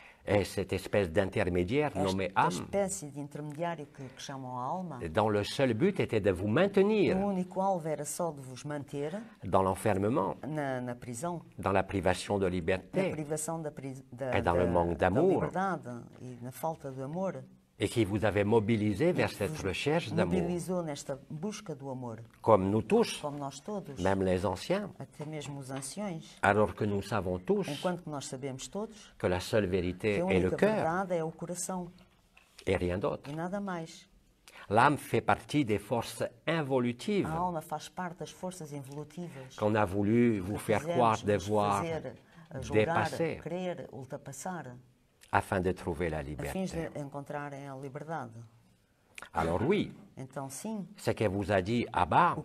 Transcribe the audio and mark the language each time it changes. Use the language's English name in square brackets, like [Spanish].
[French] et cette espèce d'intermédiaire nommé [Portuguese] esta [French] âme, [Portuguese] espécie de intermediário que chamam a alma. [French] dont le seul but était de vous maintenir [Portuguese] O único alvo era só de vos manter [French] dans l'enfermement, [Portuguese] na prisão, [French] dans la privation de [Portuguese] na [French] liberté [Portuguese] privação [French] et dans le manque [Portuguese] da [French] d'amour. [Portuguese] liberdade e na falta de amor. [French] et qui vous avez mobilisé vers [Portuguese] que [French] cette [Portuguese] vos [French] recherche d'amour, [Portuguese] mobilizou nesta busca do amor, [French] comme nous tous, [Portuguese] como nós todos, [French] même les anciens, [Portuguese] até mesmo os anciões, [French] alors que nous savons tous [Portuguese] enquanto que nós sabemos todos [French] que la seule [Portuguese] que [French] vérité [Portuguese] a [French] est le [Portuguese] única [French] cœur [Portuguese] verdade é o coração [French] et rien d'autre. [Portuguese] e nada mais. [French] L'âme fait partie des forces involutives [Portuguese] A alma faz parte das forças evolutivas [French] qu'on a voulu vous [Portuguese] que [French] faire [Portuguese] quisemos [French] croire [Portuguese] nos [French] devoir [Portuguese] fazer julgar, [French] dépasser [Portuguese] querer, ultrapassar, [French] afin de trouver la [Portuguese] a fins [French] liberté. [Portuguese] de encontrarem a liberdade. [French] Alors oui, [Portuguese] Então, sim, [French] ce que vous a dit Abba